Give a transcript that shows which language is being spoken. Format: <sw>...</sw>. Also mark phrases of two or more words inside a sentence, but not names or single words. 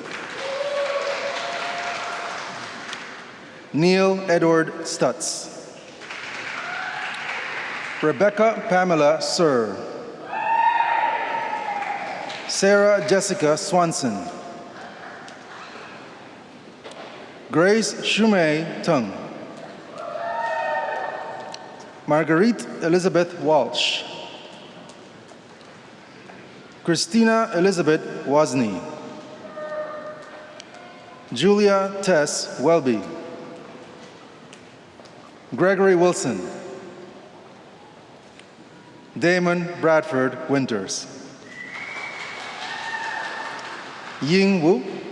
<en>Neil Edward Stutz. Rebecca Pamela Sir. Sarah Jessica Swanson. Grace Shumei Tung. Marguerite Elizabeth Walsh. Christina Elizabeth Wozni. Julia Tess Welby. Gregory Wilson. Damon Bradford Winters. Ying Wu.</en>